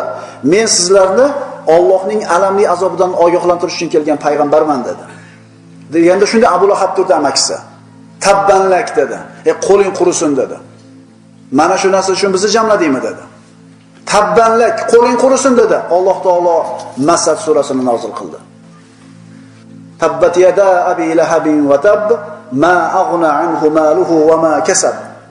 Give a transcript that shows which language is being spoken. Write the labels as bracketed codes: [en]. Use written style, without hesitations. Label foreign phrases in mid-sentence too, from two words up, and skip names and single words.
[uz] Men sizlarni Allohning alamli azobidan ogohlantirish uchun kelgan payg'ambarman dedi. Deganda shunda Abu Lahab turdi amakisi. Tabbanlak dedi. Qo'ling qurisin dedi. Mana shu narsa uchun bizni jamladingmi dedi. Tabbanlak, qo'ling qurisin dedi. Alloh taolo Masad surasini nozil qildi. [ar] تبت يدا أبي لهب وتب ما أغنى عنه ماله وما كسب.